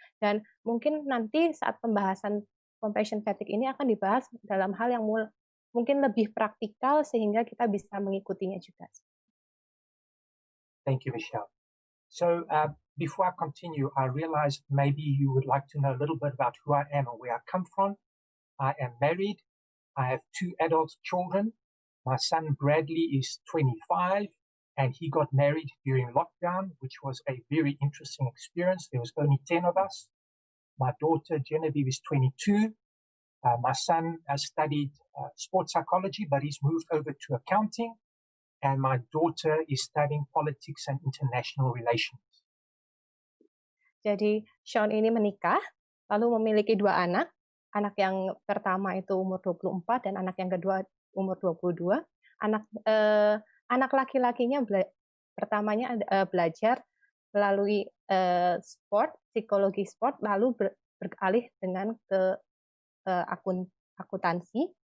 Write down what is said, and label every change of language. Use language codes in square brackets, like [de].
[id] Dan mungkin nanti saat pembahasan compassion fatigue ini akan dibahas dalam hal yang mungkin lebih praktikal sehingga kita bisa mengikutinya juga. [en] Thank you, Michelle. So before I continue, I realized maybe you would like to know a little bit about who I am and where I come from. I am married. I have 2 adult children. My son Bradley is 25 and he got married during lockdown, which was a very interesting experience. There was only 10 of us. My daughter Genevieve is 22. My son has studied sports psychology, but he's moved over to accounting. And my daughter is studying politics and international relations. [id] Jadi Shaun ini menikah, lalu memiliki 2 anak. Anak yang pertama itu umur 24 dan anak yang kedua umur 22. Anak laki-lakinya pertamanya belajar melalui sport, psikologi sport, lalu beralih dengan ke akuntansi.